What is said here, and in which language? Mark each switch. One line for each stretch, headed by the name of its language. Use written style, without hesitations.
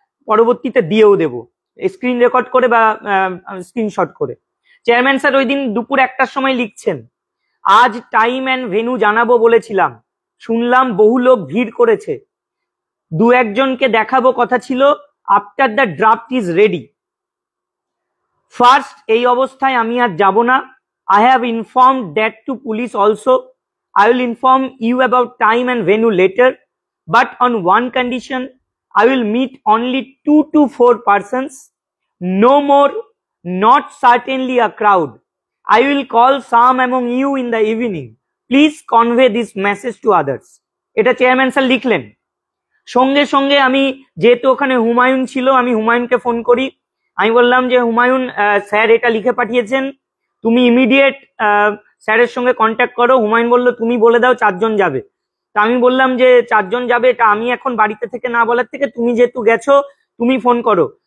Bangla: পরবর্তীতে দিয়েও দেব screen record করে বা স্ক্রিনশট করে। চেয়ারম্যান স্যার ওই দিন দুপুর 1টার সময় লিখছেন, আজ টাইম অ্যান্ড ভেন্যু জানাবো বলেছিলাম, শুনলাম বহু লোক ভিড় করেছে, 2-1 জনকে দেখাবো কথা ছিল,
English: After the draft is ready.
Bangla: First, এই অবস্থায় আমি আর যাব না।
English: I have informed that to police also. I will inform you about time and venue later, but on one condition, I will meet only 2 to 4 persons, no more, not certainly a crowd. I will call some among you in the evening. Please convey this message to others.
Bangla: এটা chairman sir লিখলেন। সঙ্গে সঙ্গে আমি, যেহেতু ওখানে হুমায়ুন ছিল, আমি হুমায়ুনকে phone করি। আমি বললাম যে হুমায়ুন, স্যার এটা লিখে পাঠিয়েছেন, তুমি ইমিডিয়েট স্যারের সঙ্গে কন্ট্যাক্ট করো। হুমায়ুন বলল তুমি বলে দাও 4 জন যাবে। তা আমি বললাম যে 4 জন যাবে, এটা আমি এখন বাড়িতে থেকে না বলার থেকে তুমি যেহেতু গেছো তুমি ফোন করো।